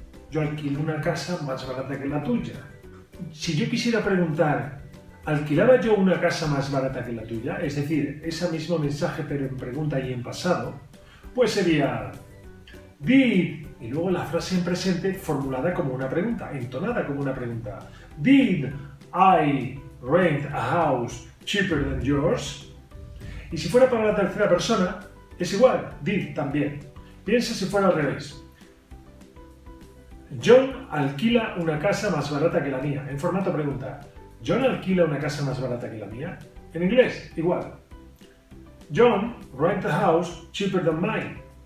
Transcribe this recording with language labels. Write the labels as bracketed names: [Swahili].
[Spanish] Yo alquilo una casa más barata que la tuya. Si yo quisiera preguntar, ¿alquilaba yo una casa más barata que la tuya? Es decir, ese mismo mensaje pero en pregunta y en pasado, pues sería Did, y luego la frase en presente formulada como una pregunta, entonada como una pregunta. [English] Did I rent a house cheaper than yours? [Spanish] Y si fuera para la tercera persona, es igual, did también. Piensa si fuera al revés. John alquila una casa más barata que la mía. En formato pregunta. ¿John alquila una casa más barata que la mía? En inglés, igual. [English] John rent a house cheaper than mine.